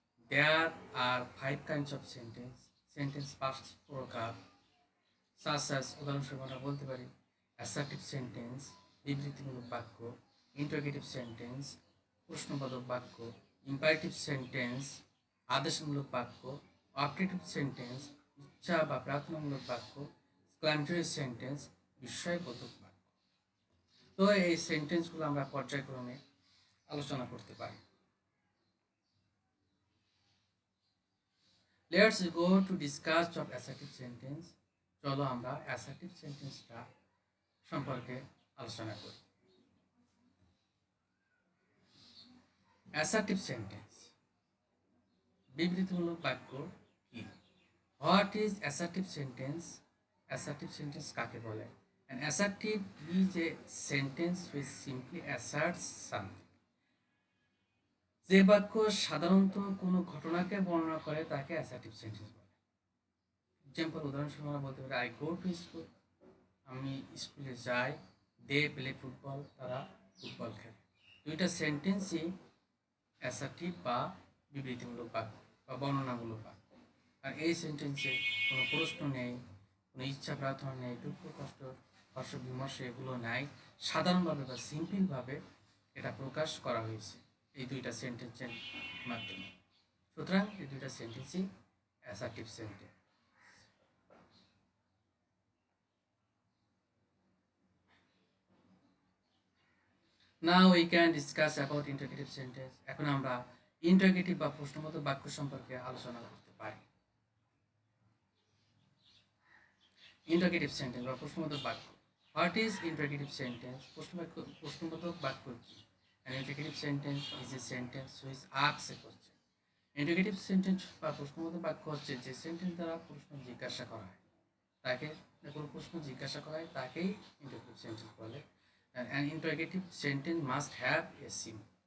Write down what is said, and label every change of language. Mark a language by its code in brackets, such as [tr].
[en] There are 5 kinds of sentence. [bn] Sentence 5 প্রকার, উদাহরণস্বরূপ আমরা বলতে পারি অ্যাসার্টিভ সেন্টেন্স, বিবৃতিমূলক বাক্য; ইন্টারোগেটিভ সেন্টেন্স, প্রশ্নবোধক বাক্য; ইম্পারেটিভ সেন্টেন্স, আদেশমূলক বাক্য; অবজেক্টিভ সেন্টেন্স, ইচ্ছা বা প্রার্থনামূলক বাক্য; এক্সক্লামেটরি সেন্টেন্স, বিস্ময়বোধক বাক্য। তো এই সেন্টেন্সগুলো আমরা পর্যায়ক্রমে আলোচনা করতে পারি। [en] Let's go to discuss of assertive sentence. [bn] চলো আমরা assertive সেন্টেন্সটা সম্পর্কে আলোচনা করি। [en] assertive sentence, [bn] বিবৃতিমূলক বাক্য কি? [en] What is assertive sentence? [bn] assertive sentence কাকে বলে? [en] An assertive is a sentence which simply asserts something. [bn] যে বাক্য সাধারণত কোনো ঘটনাকে বর্ণনা করে তাকে অ্যাসার্টিভ সেন্টেন্স বলে। এক্সাম্পল, উদাহরণস্বরূপ আমরা বলতে পারি [en] I go to school, [bn] আমি স্কুলে যাই। [en] they play football, [bn] তারা ফুটবল খেলে। দুইটা সেন্টেন্সই অ্যাসার্টিভ বা বিবৃতিমূলক বাক্য বা বর্ণনামূলক বাক্য। আর এই সেন্টেন্সে কোনো প্রশ্ন নেই, কোনো ইচ্ছা প্রার্থনা নেই, দুঃখ কষ্ট হর্ষ বিমর্ষ এগুলো নাই। সাধারণভাবে বা সিম্পলভাবে এটা প্রকাশ করা হয়েছে এই দুইটা সেন্টেন্সের মাধ্যমে। সুতরাং এই দুইটা সেন্টেন্সই assertive sentence. [en] Now we can discuss about interrogative sentence. [bn] এখন আমরা ইন্টারোগেটিভ বা প্রশ্নবোধক বাক্য সম্পর্কে আলোচনা করতে পারি। ইন্টারোগেটিভ সেন্টেন্স বা প্রশ্নবোধক বাক্য। [en] What is interrogative sentence? [bn] প্রশ্নবোধক বাক্য কি? [en] An interrogative sentence is a sentence which asks a question. [bn] Interrogative sentence বা প্রশ্নবোধক বাক্য হচ্ছে যে সেন্টেন্স দ্বারা প্রশ্ন জিজ্ঞাসা করা হয়, তাকে কোনো প্রশ্ন জিজ্ঞাসা করা হয় তাকেই ইন্টারোগেটিভ সেন্টেন্স বলে। [en] An interrogative sentence must have a symbol.